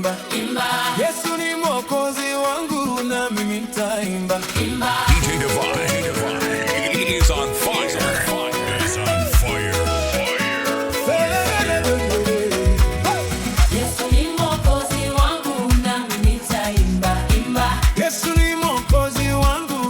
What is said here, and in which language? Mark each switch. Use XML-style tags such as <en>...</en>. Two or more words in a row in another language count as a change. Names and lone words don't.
<sw>Imba. Yesu ni mwokozi wangu, na mimi nitaimba. Imba.</sw> <en>D J Divine, D J Divine is on fire. Is on fire. Fire.</en> <sw>Yesu ni mwokozi wangu, na mimi nitaimba. Imba. Yesu ni mwokozi wangu.</sw>